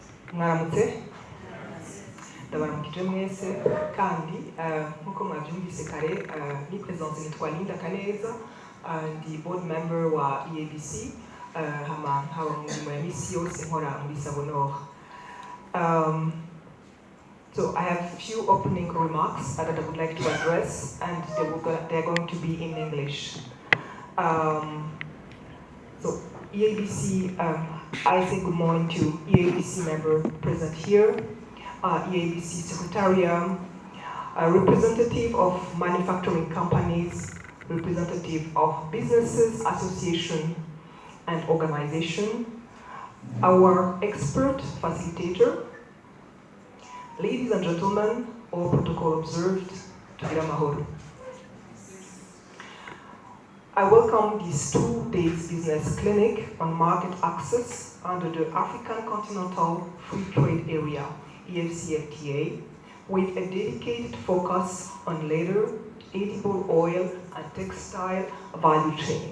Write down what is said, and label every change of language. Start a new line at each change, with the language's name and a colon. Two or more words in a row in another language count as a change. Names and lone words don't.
Rundi: mwaramutse ndabaramukije mwese kandi nkuko mwabyumvise kare ni presence nitwa Linda Kaneza ndi
English: board member
Rundi: wa EABC haba mu mirimo ya misi yose nkora muri Savonor.
English: So I have a few opening remarks that I would like to address, and they're going to be in English. So EABC, I say good morning to EABC member present here, EABC Secretariat, representative of manufacturing companies, representative of businesses, association, and organization, our expert facilitator. Ladies and gentlemen, all protocol observed,
Rundi: tugira amahoro.
English: I welcome this 2 days business clinic on market access under the African Continental Free Trade Area, AfCFTA, with a dedicated focus on leather, edible oil, and textile value chain.